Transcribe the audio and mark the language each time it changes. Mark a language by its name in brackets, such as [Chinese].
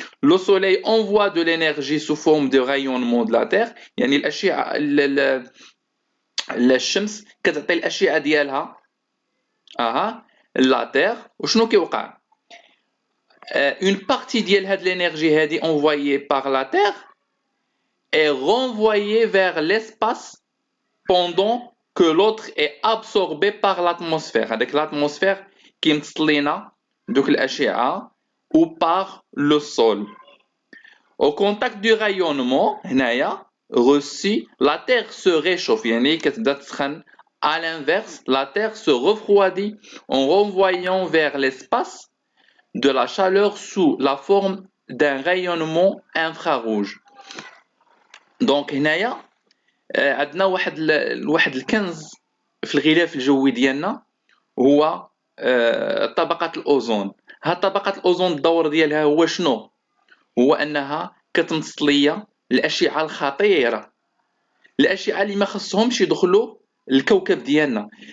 [French] Le soleil envoie de l'énergie sous forme de rayonnement de la Terre. [Arabic] يعني الأشعة الشمس كتعطي الأشعة ديالها la Terre. وشنو كيوقع؟ [French] Une partie de l'énergie envoyée par la Terre est renvoyée vers l'espace pendant que l'autre est absorbé par l'atmosphère. Avec l'atmosphère qui [Arabic] متصلينا دوك الأشعة [French] ou par le sol. Au contact du rayonnement هنايا reçu, la Terre se réchauffe. [Arabic] يعني كتبدا تسخن. [French] À l'inverse, la Terre se refroidit en renvoyant vers l'espace de la chaleur sous la forme d'un rayonnement infrarouge. [Arabic] Donc هنايا عندنا واحد الكنز في الغلاف الجوي ديالنا، هو طبقة الأوزون. هاد طبقة الأوزون الدور ديالها هو شنو؟ هو أنها كتمتص ليا الأشعة الخطيرة، الأشعة اللي ما خصهمش يدخلوا الكوكب ديالنا.